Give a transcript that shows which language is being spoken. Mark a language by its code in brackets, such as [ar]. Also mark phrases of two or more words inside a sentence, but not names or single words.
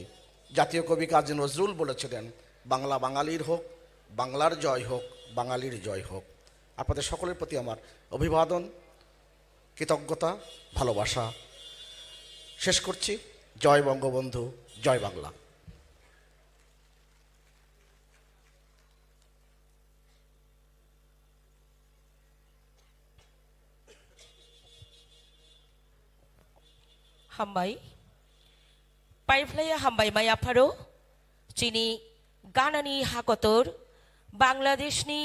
[bn] জাতীয় কবি কাজী নজরুল বলেছিলেন, বাংলা বাঙালির হোক, বাংলার জয় হোক, বাঙালির জয় হোক। আপনাদের সকলের প্রতি আমার অভিবাদন, কৃতজ্ঞতা, ভালোবাসা শেষ করছি। জয় বঙ্গবন্ধু, জয় বাংলা। [trp] हामबाय पाइफ्लाया हामबाय माय आफारो चिनी गानानि हाकतर बांलादेशनि